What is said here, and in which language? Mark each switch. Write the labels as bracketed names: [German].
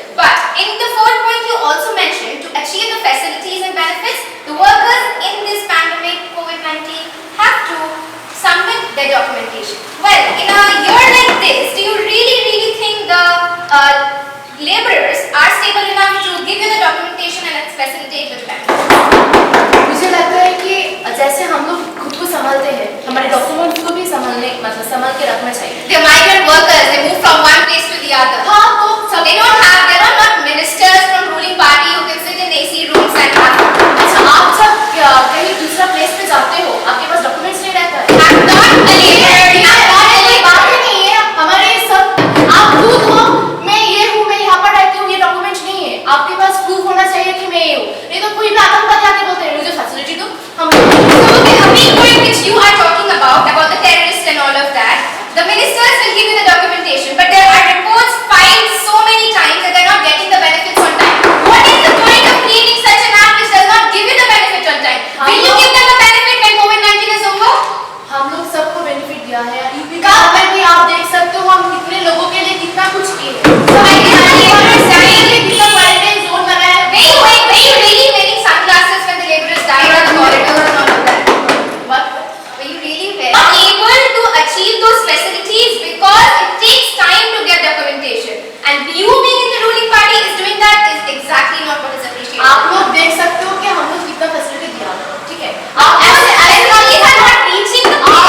[English] But in the fourth point, you also mentioned to achieve the facilities and benefits, the workers in this pandemic COVID-19 have to submit their documentation. Well, in a year like this, do you really think the laborers are stable enough to give you the documentation and facilitate with benefits? [Hindi] मुझे लगता है कि जैसे हम लोग खुद को संभालते हैं, हमारे डॉक्यूमेंट्स को भी संभाल के रखना चाहिए। [English] The migrant workers, they move from one place to the other. [Hindi] हाँ, तो [English] They are not ministers from ruling party who can sit in AC rooms and have. [Hindi] अच्छा, आप सब कहीं दूसरा प्लेस पे जाते हो, आपके पास डॉक्यूमेंट्स नहीं रहता है? [English] I'm not a labor. [Hindi] बात ही नहीं है, हमारे सब आप खुद हो, मैं ये हूँ, मैं यहाँ पर रहती हूँ, ये डॉक्यूमेंट्स नहीं है, आपके पास प्रूफ होना चाहिए कि मैं ये हूँ। नहीं तो कोई भी आतंकवादी आके बोलते हैं मुझे फैसिलिटी दो, हम [English] So the point which you are talking about the terrorists and all of that, the ministers will give you the documentation, but there are reports filed so many times that they are not getting the benefits on time. What is the point of creating such an act which does not give you the benefit on time? Will you give them the benefit when COVID-19 is over? [Hindi] हम लोग सबको benefit दिया है। UP का में भी आप देख सकते हो हम कितने लोगों के लिए कितना कुछ किए हैं। [English] So I can understand [Hindi] कितना क्वारंटाइन जोन बनाया है। [English] Were you really wearing sunglasses when the laborers died in the corridor and all of that? What? Were you really able to achieve those facilities because it takes time to get documentation, and you being in the ruling party is doing that is exactly not what is appreciated. [Hindi] आप लोग देख सकते हो कि हम लोग कितना facility दिया है, ठीक है? आप [English] not reaching the